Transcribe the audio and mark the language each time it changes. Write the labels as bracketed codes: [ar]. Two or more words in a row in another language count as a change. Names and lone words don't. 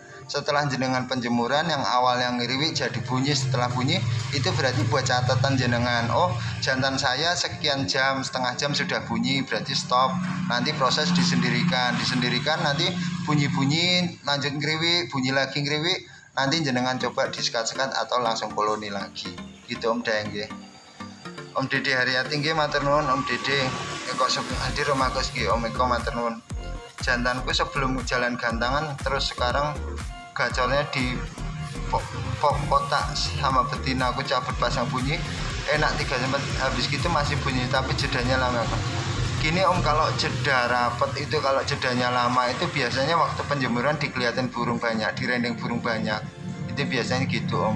[id] Setelah jenengan penjemuran, yang awal yang ngiriwi jadi bunyi, setelah bunyi itu berarti buat catatan jenengan. Oh jantan saya sekian jam, setengah jam sudah bunyi, berarti stop. Nanti proses disendirikan nanti bunyi-bunyi, lanjut ngiriwi, bunyi lagi ngiriwi, nanti jenengan coba disekat-sekat atau langsung koloni lagi gitu Om Daeng nggih. [jv] Om Dede Haryati nggih matur nuwun Om Dede. [id] Eko hadir [jv] Om Agus nggih Om Eko matur nuwun. [id] Jantanku sebelum jalan gantangan terus sekarang gacornya di pok kotak sama betina, aku cabut pasang bunyi enak 3 jam, habis gitu masih bunyi tapi jedanya lama. Gini Om, kalau jeda rapet itu, kalau jedanya lama itu biasanya waktu penjemuran dikelihatin burung banyak, direndeng burung banyak, itu biasanya gitu Om.